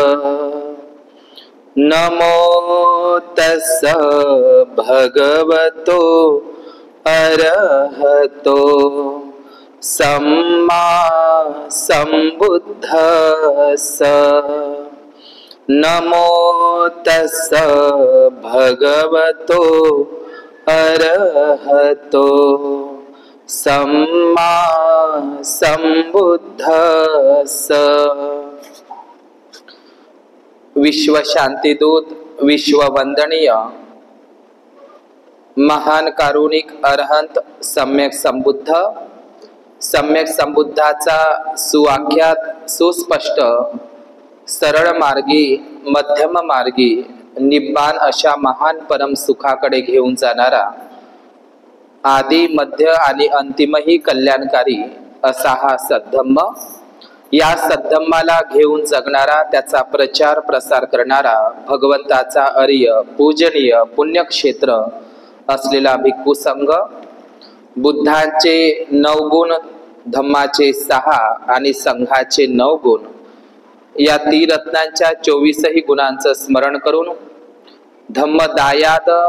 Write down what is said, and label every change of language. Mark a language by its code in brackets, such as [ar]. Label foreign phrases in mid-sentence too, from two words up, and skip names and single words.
[pi] नमो तस्स भगवतो अरहतो सम्मा सम्बुद्धस्स। नमो तस्स भगवतो अरहतो सम्मा सम्बुद्धस्स। [mr] विश्व शांतिदूत, विश्ववंदनीय महान कारुणिक अरहंत सम्यक संबुद्ध, सम्यक संबुद्धाचा सुवाक्यात सुस्पष्ट सरळ मार्गी, मध्यम मार्गी, निब्बाण अशा महान परम सुखाकडे घेऊन जाणारा, आदि मध्य आणि अंतिमही कल्याणकारी असा हा सद्धम्म, या सद्धम्माला घेऊन जगणारा, त्याचा प्रचार प्रसार करणारा भगवंताचा अर्य पूजनीय पुण्यक्षेत्र असलेला भिक्खू संघ, बुद्धांचे 9 गुण, धम्माचे 6 आणि संघाचे 9 गुण, या त्रिरत्नांच्या 24ही गुणांचं स्मरण करून धम्मदायाद